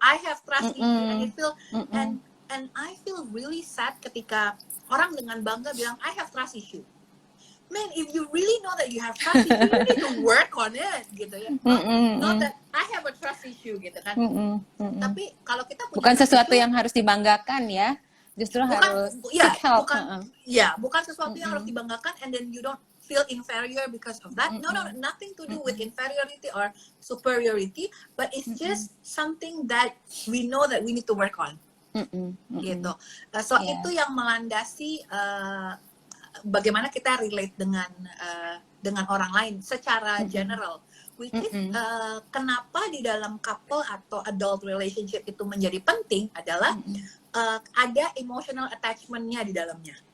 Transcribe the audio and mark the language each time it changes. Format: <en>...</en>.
<en>I have trust issue, and I feel and I feel really sad</en> <id>ketika orang dengan bangga bilang</id> <en>I have trust issue. Man, if you really know that you have trust issue, you need to work on it,</en> <id>gitu ya.</id> <en>Not that I have a trust issue,</en> <id>gitu kan. Tapi kalau kita punya bukan sesuatu yang harus dibanggakan ya, justru harus</id> <en>seek help.</en> <id>Bukan sesuatu yang harus dibanggakan,</id> <en>and then you don't feel inferior because of that. No, nothing to do with inferiority or superiority, but it's just something that we know that we need to work on.</en> <id>Gitu. So itu yang melandasi bagaimana kita relate dengan orang lain secara general.</id> <en>Which is</en> <id>kenapa di dalam couple atau</id> <en>adult relationship</en> <id>itu menjadi penting adalah ada</id> <en>emotional attachment-</en> <id>nya di dalamnya.</id>